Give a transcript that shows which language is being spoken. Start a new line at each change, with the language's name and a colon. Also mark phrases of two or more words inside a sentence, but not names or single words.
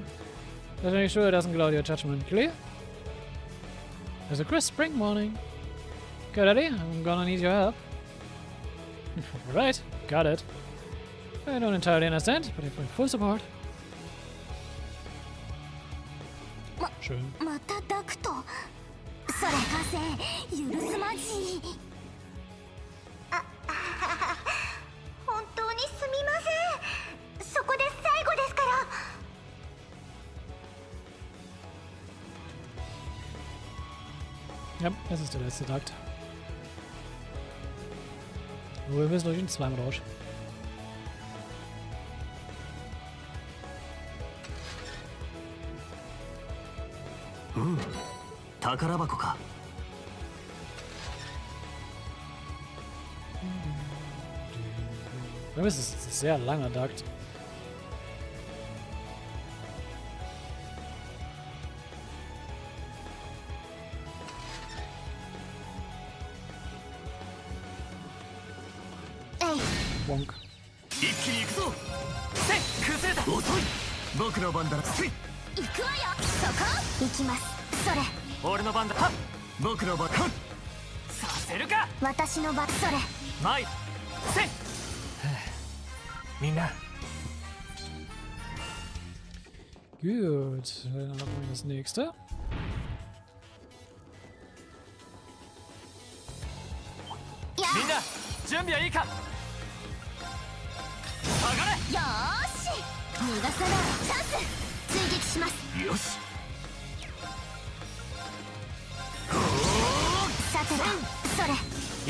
English: Let's make sure it doesn't cloud your judgment. Clear? There's a crisp spring morning. Okay, Daddy, I'm gonna need your help. Right, got it. I don't entirely understand, but I have full support.
German: Schön.
Japanese: またダクト。それ貸せ。許すまじ。本当にすみません。そこで最後ですから。
German: Ja, das ist der letzte Takt. Nur wir müssen durch den zweimal raus.
Japanese: Hm, 宝箱か。
German: Das ist ein sehr langer Takt. Bonk.
Japanese: 一気に行くぞ。せい、崩れた。遅い。僕の番だ。せい。行くわよ。そこ。行きます。それ。俺の番だ。はっ。僕の番。させるか。私の番。それ。参る。せい。みんな。
German: Gut, dann haben wir das nächste.
Japanese: Minna, 準備はいいか。上がれ。よーし。逃がさない。チャンス。追撃します。よし。さてと、それ。